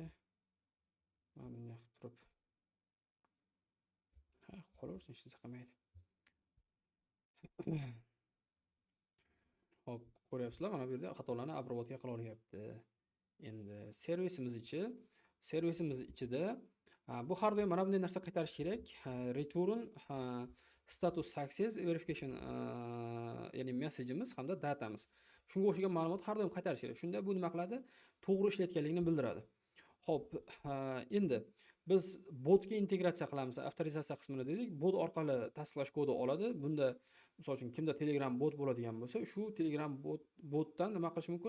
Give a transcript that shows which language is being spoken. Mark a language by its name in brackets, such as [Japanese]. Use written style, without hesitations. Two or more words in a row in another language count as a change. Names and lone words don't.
[Uzbek] Mana bunday qilib turib. Qolaversin, hech narsa qilmaydi. Hop, ko'ryapsizlar, mana bu yerda xatolarni обработка qila olyapti. Endi servisimiz ichida bu har doim mana bunday narsa qaytarish kerak. [English] Return status success verification [Uzbek] ya'ni messajimiz hamda datamiz. Shunga o'xshagan ma'lumot har doim qaytarish kerak. Shunda bu nima qiladi? To'g'ri ishlayotganligini bildiradi. Xo'p, endi biz botga integratsiya qilamiz. Avtorizatsiya qismini dedik. Bot orqali tasdiqlash kodi oladi. Bunda misol uchun kimda Telegram bot bo'ladigan bo'lsa, shu Telegram botdan nima qilish mumkin?